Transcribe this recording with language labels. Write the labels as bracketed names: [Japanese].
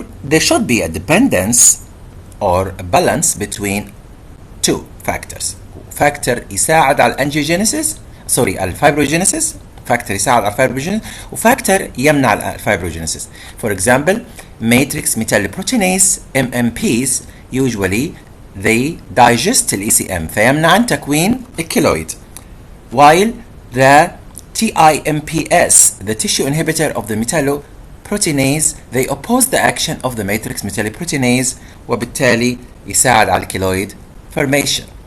[English] There should be a dependence or a balance between two factors. [Arabic] Factor يساعد على الانجيوجينيسيس، الفايبروجينيسيس، factor يساعد على الفايبروجينيسيس وفاكتور يمنع الفايبروجينيسيس. [English] For example, matrix metalloproteinase MMPs usually they digest the ECM [Arabic] فيمنع تكوين الكيلويد، [English] while the TIMPS, the tissue inhibitor of the metalloproteinase, they oppose the action of the matrix metalloproteinase [Arabic] وبالتالي يساعد على الكيلويد [English] formation.